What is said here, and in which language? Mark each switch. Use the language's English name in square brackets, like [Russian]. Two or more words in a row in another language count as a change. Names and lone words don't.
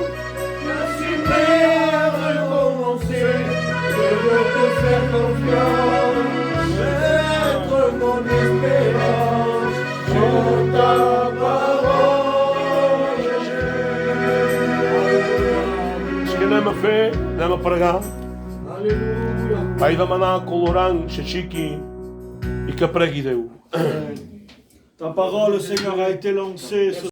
[French] Je suis prêt à recommencer. Je veux te faire confiance. Mettre mon espérance sur ta parole, Jésus. [Catalan] És que anem a fer, anem a pregar. [French] Alléluia. [Catalan] Vaig demanar a Colorant, s'aixequi i que pregui Déu. [French] Ta parole, Seigneur, a été lancée ce